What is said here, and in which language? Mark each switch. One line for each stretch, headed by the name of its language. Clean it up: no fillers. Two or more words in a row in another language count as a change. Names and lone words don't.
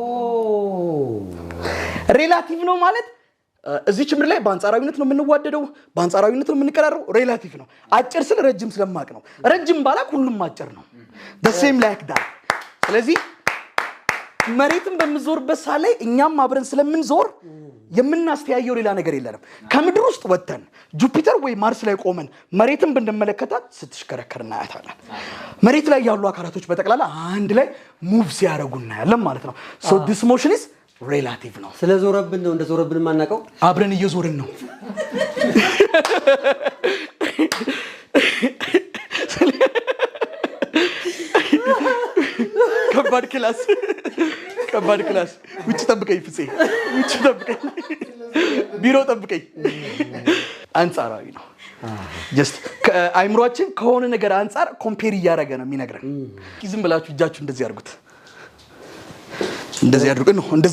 Amharic: ሪላቲቭ ነው ማለት እዚህ ጭምር ላይ በአንጻራዊነት ነው የምንዋደደው በአንጻራዊነት ነው የምንቀራረው ሪላቲቭ ነው አጭር ስለ ረጅም ስለማቅ ነው ረጅም ባላክ ሁሉም አጭር ነው
English: the same like that
Amharic: ስለዚህ መሬትን በመዞርበት ሳለ እኛም አብረን ስለምንዞር የምናስተያየው ሌላ ነገር የለንም ከምድር ውስጥ ወጥተን ጁፒተር ወይ ማርስ ላይ ቆመን መሬትን ብንመለከታት ስትሽከረከር እናያታለን መሬት ላይ ያሉ አካላቶች በተቀላላ አንድ ላይ ሙቭ ሲያደርጉና ያለን ማለት ነው
English: so this motion is relative
Amharic: ነው ስለዞረብን ነው እንደዞረብን ማናቀው አብረን እየዞርን ነው ከባድ ክላስ ውጭ ጠብቀኝ ፍፄ ውጭ ጠብቀኝ ቢሮ ጠብቀኝ አንጻራዊ ነው just አይምሮአችን ከሆነ ነገር አንፃር ኮምፔር ያደረገ ነው የሚነግረን ዝም ብላችሁ እጃችሁ እንደዚህ አድርጉት እንደዚህ